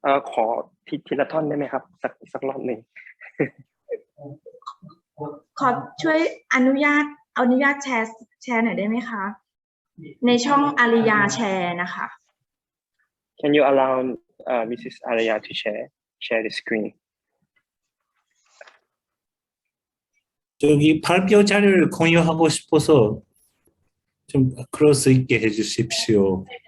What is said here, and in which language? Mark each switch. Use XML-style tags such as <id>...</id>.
<th>ขอทีละท่อนได้ไหมครับสักรอบหนึ่ง ขอช่วยอนุญาตแชร์หน่อยได้ไหมคะในช่องอาริยาแชร์นะคะ</th> <en>Can you allow Mrs. Arya to share the screen?</en> <ko>저기 발표 자료를 공유하고 싶어서 좀 크로스 있게 해주십시오.</ko>